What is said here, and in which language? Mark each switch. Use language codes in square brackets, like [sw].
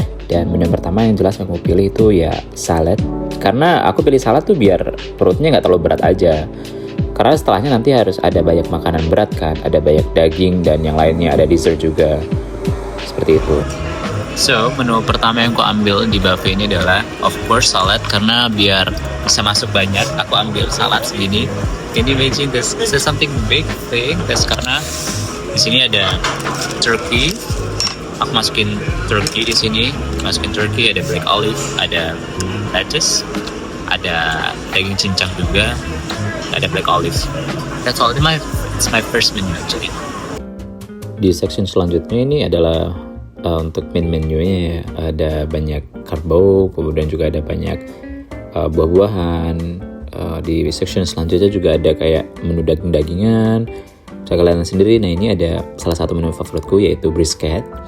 [id] Dan menu pertama yang jelas aku pilih itu ya salad. Karena aku pilih salad tuh biar perutnya nggak terlalu berat aja. Karena setelahnya nanti harus ada banyak makanan berat kan, ada banyak daging dan yang lainnya, ada dessert juga. Seperti itu. So, menu pertama yang aku ambil di buffet ini adalah [en] of course [id] salad, karena biar bisa masuk banyak, aku ambil salad segini. [en] Can you imagine this is something big thing? [id] That's karena di sini ada turkey. Aku masukin turkey di sini, ada black olive, ada lettuce, ada daging cincang juga, ada black olive. [en] That's all. It's my first menu actually. [id] Di section selanjutnya ini adalah untuk main menunya ya. Ada banyak karbo, kemudian juga ada banyak buah-buahan. Di section selanjutnya juga ada kayak menu daging-dagingan. Bisa kalian sendiri. Nah, ini ada salah satu menu favoritku yaitu brisket.